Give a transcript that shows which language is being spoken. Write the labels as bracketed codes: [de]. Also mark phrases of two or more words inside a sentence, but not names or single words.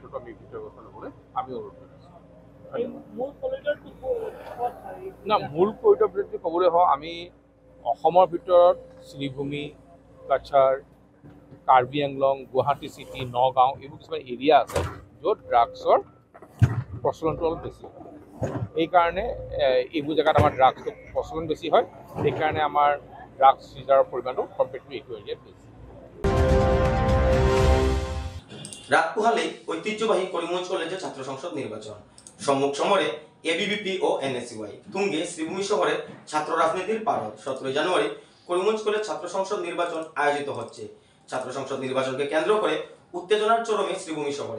[as] এইটো ক্ষেত্ৰত আমি ব্যৱস্থা ল'বলৈ আমি অনুৰোধ কৰিছোঁ। না, মূল কৰিডৰ যদি ক'বলৈ হয়, আমি অসমৰ ভিতৰত শ্ৰীভূমি, কাছাৰ, কাৰ্বি আংলং, গুৱাহাটী চিটি, নগাঁও এইবোৰ কিছুমান এৰিয়া আছে য'ত ড্ৰাগছৰ প্ৰচলনটো অলপ বেছি হয়। সেইকাৰণে এইবোৰ জেগাত আমাৰ ড্ৰাগছটো প্ৰচলন বেছি হয়, সেইকাৰণে আমাৰ ড্ৰাগছ চিজাৰৰ পৰিমাণটো [en] compare to [as] এইটো এৰিয়াত বেছি। [bn] রাত পোহালেই ঐতিহ্যবাহী করিমগঞ্জ কলেজে ছাত্র সংসদ নির্বাচন, সম্মুখ সমরে এবিভিপি ও এনএসইউআই, তুঙ্গে শ্রীভূমি শহরে ছাত্র রাজনীতির পারদ। 17 জানুয়ারি করিমগঞ্জ কলেজ ছাত্র সংসদ নির্বাচন আয়োজিত হচ্ছে। ছাত্র সংসদ নির্বাচনকে কেন্দ্র করে উত্তেজনার চরমে শ্রীভূমি শহরে।